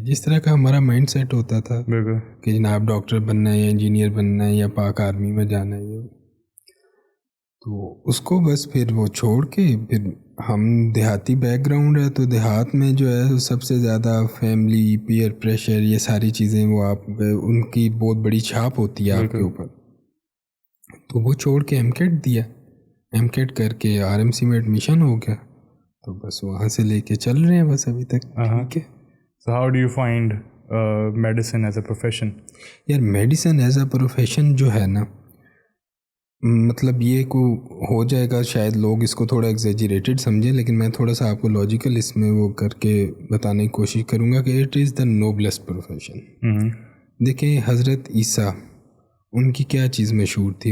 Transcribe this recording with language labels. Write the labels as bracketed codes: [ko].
[hi] जिस तरह का हमारा माइंड सेट होता था कि जनाब डॉक्टर बनना है या इंजीनियर बनना है या पाक आर्मी में जाना है, तो उसको बस फिर वो छोड़ के, फिर हम देहाती बैकग्राउंड है, तो देहात में जो है सबसे ज़्यादा फैमिली, पीयर प्रेशर, ये सारी चीज़ें वो आप उनकी बहुत बड़ी छाप होती है आपके ऊपर. तो वो छोड़ के MCAT दिया. MCAT करके RMC में एडमिशन हो गया. तो बस वहाँ से लेके चल रहे हैं बस अभी तक. ठीक है. [en] So how do you find medicine as a profession? [hi] यार, मेडिसिन एज अ प्रोफेशन जो है ना, मतलब ये को हो जाएगा, शायद लोग इसको थोड़ा एग्जेजरेटेड समझें, लेकिन मैं थोड़ा सा आपको लॉजिकल इसमें वो करके बताने की कोशिश करूँगा कि [en] It is the noblest profession. [hi] देखें, हज़रत ईसा, उनकी क्या चीज़ मशहूर थी?